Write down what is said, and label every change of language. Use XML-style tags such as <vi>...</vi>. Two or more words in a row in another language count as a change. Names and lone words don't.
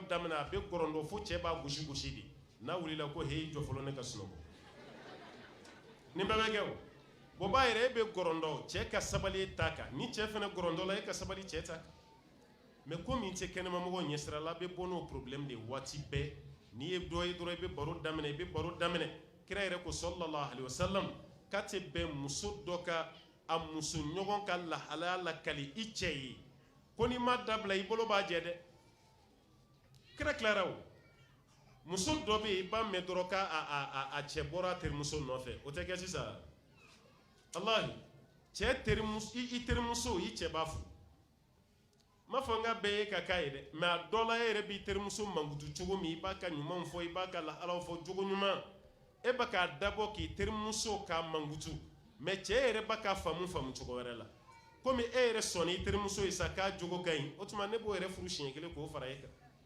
<bm>daminɛ a bɛ gɔrɔndɔ fo cɛ b'a gosi gosi de n'a wulila ko he jɔ fɔlɔ ne ka sunɔgɔ nin bɛɛ bɛ kɛ o bɔn b'a yɛrɛ e bɛ gɔrɔndɔ cɛ ka sabali t'a kan ni cɛ fana gɔrɔndɔ la e ka sabali cɛ t'a kan mɛ ko min tɛ kɛnɛmamɔgɔ ɲɛsira la a bɛ bɔ n'o problème de waati bɛɛ n'i ye dɔ ye dɔrɔn i bɛ baro daminɛ kira yɛrɛ ko</bm> <ar>صلى الله عليه وسلم</ar> <bm>k'a tɛ bɛn muso dɔ ka a muso ɲɔgɔn ka lahalaya lakali i cɛ ye ko n'i ma dabila i bolo b'a jɛ dɛ kira tilara o muso dɔ bɛ yen i b'a mɛn dɔrɔn k'a cɛ bɔra a terimuso nɔfɛ o tɛ kɛ sisan alahi cɛ i terimuso i cɛ b'a fo ma fɔ n ka bɛɛ ye ka k'a ye dɛ mɛ a dɔ la e yɛrɛ b'i terimuso mankutu cogo min i b'a ka ɲumanw fɔ i b'a ka lahalaw fɔ cogo ɲuman e bɛ k'a dabɔ k'i terimuso k'a mankutu mɛ cɛ yɛrɛ b'a ka faamu cogo wɛrɛ la komi e yɛrɛ sɔnna i terimuso ye sa k'a jogo ka ɲi o tuma ne b'o yɛrɛ furu siɲɛ kelen k'o fara e kan</bm>